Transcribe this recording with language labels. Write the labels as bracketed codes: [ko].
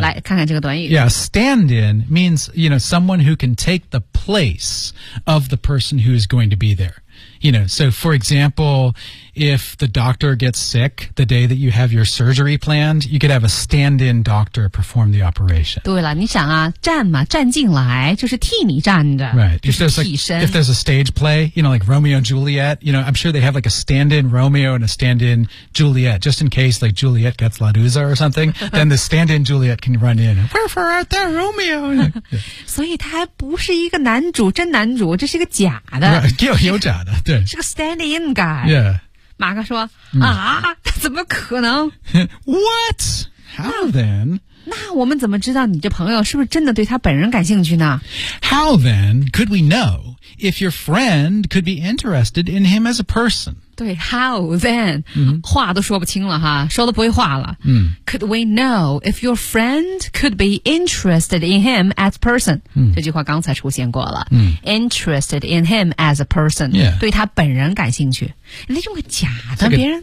[zh] 来看看这个短语。 [en] Yeah, stand-in means, you know, someone who can take the place of the person who is going to be there. You know, so for example, if the doctor gets sick the day that you have your surgery planned, you could have a stand-in doctor perform the operation. [zh] 对了，你想啊，站嘛，站进来，就是替你站着。 [en] Right. If there's, like, if there's a stage play, you know, like Romeo and Juliet, you know, I'm sure they have like a stand-in Romeo and a stand-in Juliet, just in case like Juliet gets La Dusa or something, then the stand-in Juliet can run in. Wherefore art thou, Romeo? [zh] 所以他还不是一个男主，真男主，这是一个假的。 [en] Right, [zh] 有假的。对是个 [en] stand-in guy Yeah [zh] 马克说、嗯、啊怎么可能 [en] What? How then? [zh] 那我们怎么知道你这朋友是不是真的对他本人感兴趣呢 [en] How then could we know if your friend could be interested in him as a person? 对 how then、嗯、 [zh] 话都说不清了哈说都不会话了、嗯、 [en] Could we know if your friend could be interested in him as a person?、嗯、 [zh] 这句话刚才出现过了、嗯、 [en] Interested in him as a person、 yeah. [zh] 对他本人感兴趣那用个假的别人